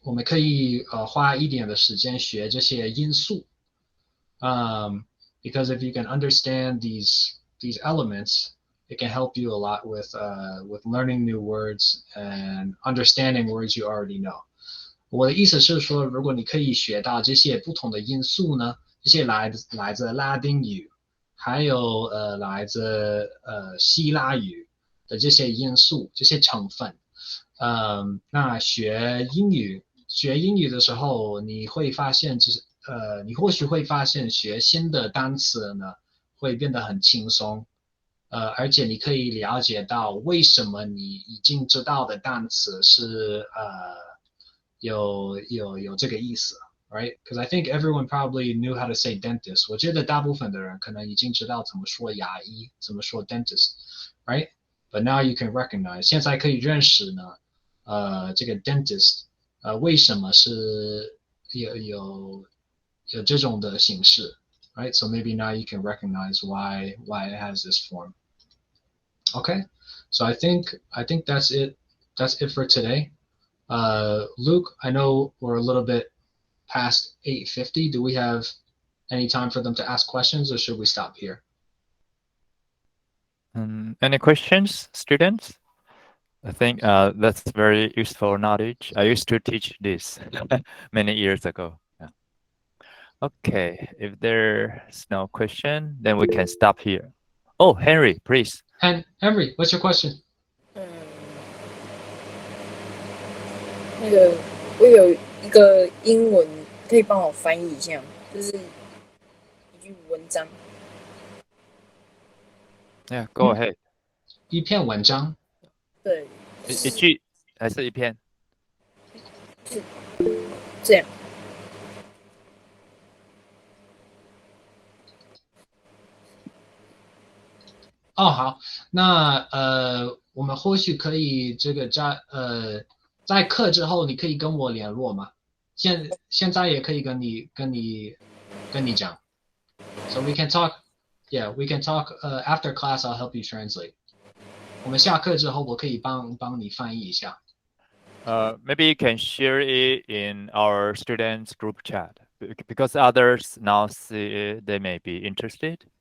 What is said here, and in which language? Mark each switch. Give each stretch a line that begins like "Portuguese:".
Chinese: 我们可以花一点的时间学这些因素。
English: Because if you can understand these elements, it can help you a lot with learning new words and understanding words you already know.
Chinese: 我的意思是说，如果你可以学到这些不同的因素呢，这些来自拉丁语，还有来自希腊语的这些因素、这些成分，那学英语的时候，你会发现，你或许会发现学新的单词呢，会变得很轻松，而且你可以了解到为什么你已经知道的单词是有这个意思。
English: Right? Because I think everyone probably knew how to say dentist.
Chinese: 我觉得大部分的人可能已经知道怎么说牙医，怎么说 dentist, right?
English: But now you can recognize.
Chinese: 现在可以认识呢，这个 dentist, 为什么是有这种的形式 right?
English: So maybe now you can recognize why it has this form. Okay, so I think that's it. That's it for today. Luke, I know we're a little bit past 8:50. Do we have any time for them to ask questions, or should we stop here? Any questions, students? I think that's very useful knowledge. I used to teach this many years ago. Yeah. Okay, if there's no question, then we can stop here. Oh, Henry, please. Henry, what's your question?
Chinese: 那个我有一个英文，可以帮我翻译一下吗？就是一句文章。
English: Yeah, go ahead.
Chinese: 一篇文章。对，一句还是一篇？这样。哦，好，那我们或许可以这个在课之后，你可以跟我联络吗？现在也可以跟你讲。
English: So we can talk. Yeah, we can talk. After class, I'll help you translate.
Chinese: 我们下课之后，我可以帮你翻译一下。
English: Maybe you can share it in our students group chat because others now see it, they may be interested.